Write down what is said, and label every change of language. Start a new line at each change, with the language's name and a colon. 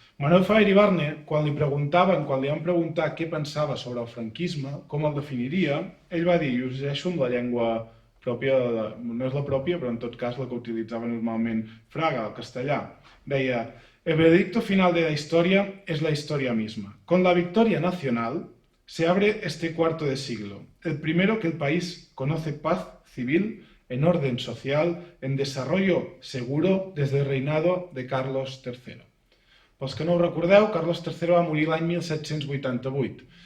Catalan: Manuel Fraga Iribarne, quan li van preguntar què pensava sobre el franquisme, com el definiria, ell va dir, i ho llegeixo amb la llengua pròpia, no és la pròpia, però en tot cas la que utilitzava normalment Fraga, el castellà. Deia,
Spanish: el veredicto final de la historia es la historia misma. Con la victoria nacional se abre este cuarto de siglo, el primero que el país conoce paz civil en orden social, en desarrollo seguro desde el reinado de Carlos III.
Catalan: Pels que no ho recordeu, Carlos III va morir l'any 1788.